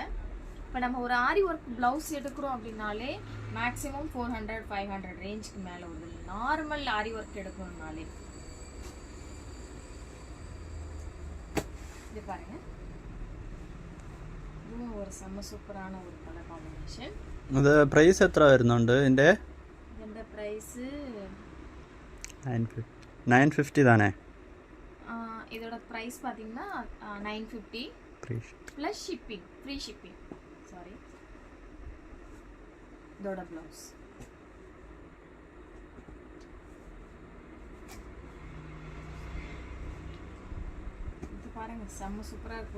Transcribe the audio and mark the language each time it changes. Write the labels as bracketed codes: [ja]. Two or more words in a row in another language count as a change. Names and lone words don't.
[ta] இப்போ நம்ம ஒரு [en] Aari work blouse [ta] எடுக்கிறோம் அப்படின்னாலே மேக்ஸிமம் 400-500 ரேஞ்சுக்கு மேலே வருது. [en] normal Aari work [ta] எடுக்கணும்னாலே இது பாருங்க. இதுவும் ஒரு செம்ம சூப்பரான ஒரு [en] colour combination. [ml] ഇത് പ്രൈസ് എത്ര വരുന്നുണ്ട് ഇതിൻ്റെ? ഇതിൻ്റെ പ്രൈസ് [ta] 950 தானே? இதோட ப்ரைஸ் பார்த்தீங்கன்னா 950 [en] plus shipping, free shipping. [ta] சாரி. இதோட ப்ளவுஸ் இது பாருங்க, செம்ம சூப்பராக இருக்கு.